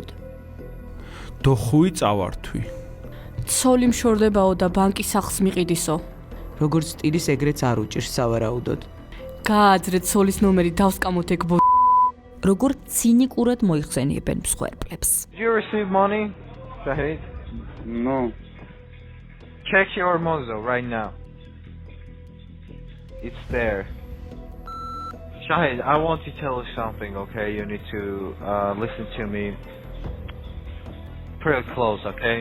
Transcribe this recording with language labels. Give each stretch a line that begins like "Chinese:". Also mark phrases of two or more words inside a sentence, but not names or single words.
Georgian: დოხუი წავართვი. ცოლი მშორდებაო და ბანკის სახლს მიყიდისო. როგორც სტილის ეგრეც არ უჭირს სავარაუდოდ. გააძრეთ ცოლის ნომერი დავსკამოთ ეგ როგორ ცინიკურად მოიხსენიებენ მსხვერპლებს.
English: Did you receive money, Shahid? No. Check your Mozo right now. It's there. Shahid, I want to tell you something, okay? You need to listen to me pretty close, okay?